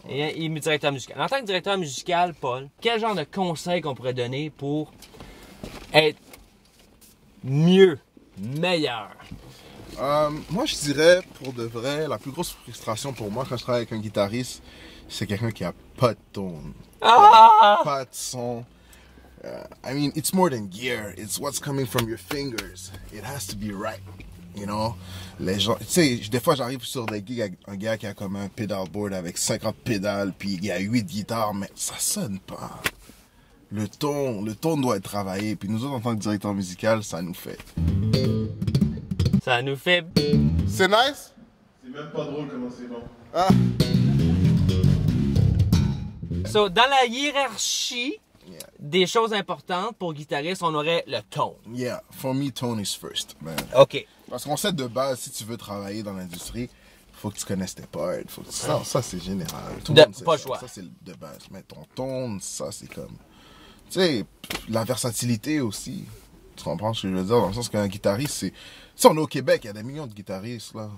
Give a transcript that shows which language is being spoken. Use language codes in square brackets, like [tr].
[fr] Et il est directeur musical. En tant que directeur musical, Paul, quel genre de conseils qu'on pourrait donner pour être mieux, meilleur? Moi, je dirais, pour de vrai, la plus grosse frustration pour moi quand je travaille avec un guitariste, c'est quelqu'un qui a pas de tone, pas de son. [en] I mean, it's more than gear. It's what's coming from your fingers. It has to be right, you know. [fr] Les gens, tu sais, des fois j'arrive sur des gigs avec un gars qui a comme un pedalboard avec 50 pédales, puis il y a 8 guitares, mais ça sonne pas. Le ton doit être travaillé. Puis nous autres, en tant que directeur musical, ça nous fait. Ça nous fait. C'est nice? C'est même pas drôle comment c'est bon. Ah. So, dans la hiérarchie des choses importantes pour guitariste, on aurait le tone. [en] Yeah, for me, tone is first, man. OK. [fr] Parce qu'on sait de base, si tu veux travailler dans l'industrie, faut que tu connaisses tes parts. Ça c'est général. Tout le monde sait pas ça. choix. Ça, c'est de base. Mais ton tone, ça, c'est comme... Tu sais, la versatilité aussi. Tu comprends ce que je veux dire? Dans le sens qu'un guitariste, c'est... Tu sais, on est au Québec, il y a des millions de guitaristes, là.